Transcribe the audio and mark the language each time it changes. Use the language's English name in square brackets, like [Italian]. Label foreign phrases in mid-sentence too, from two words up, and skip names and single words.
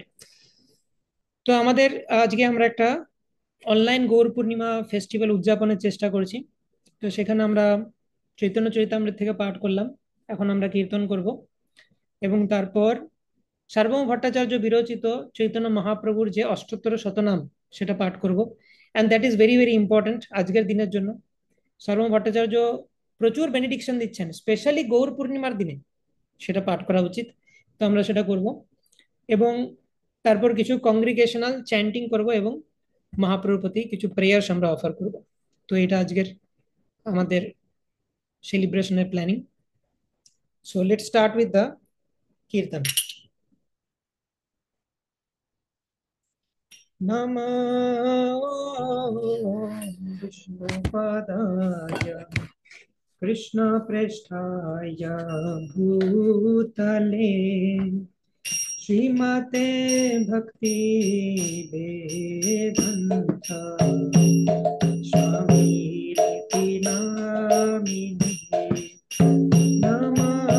[Bangla] তো আমাদের আজকে আমরা একটা অনলাইন গৌর পূর্ণিমা ফেস্টিভ্যাল উদযাপনের চেষ্টা করছি। তো সেখানে আমরা চৈতন্য চরিতামৃত থেকে পাঠ করলাম, এখন আমরা কীর্তন করব এবং তারপর সার্বভৌম ভট্টাচার্য বিরচিত চৈতন্য মহাপ্রভুর যে অষ্টোত্তর শতনাম সেটা পাঠ করব। [English] and that is very very important [Bangla] আজকের দিনের জন্য। সার্বভৌম ভট্টাচার্য প্রচুর বেনিডিকশন দিচ্ছেন, স্পেশালি গৌর পূর্ণিমার দিনে সেটা পাঠ করা উচিত। তো আমরা সেটা করব এবং তারপর কিছু [English] congregational chanting [Bangla] করব এবং মহাপ্রভুর প্রতি কিছু প্রেয়ার্স আমরা অফার করব। তো এটা আজকের আমাদের সেলিব্রেশনের প্ল্যানিং। [English] so let's start with the kirtan. [Sanskrit] नमो विष्णुपदाय कृष्णप्रेष्ठाय भूतले श्रीमते भक्ति वेदांत स्वामी नामिने नमो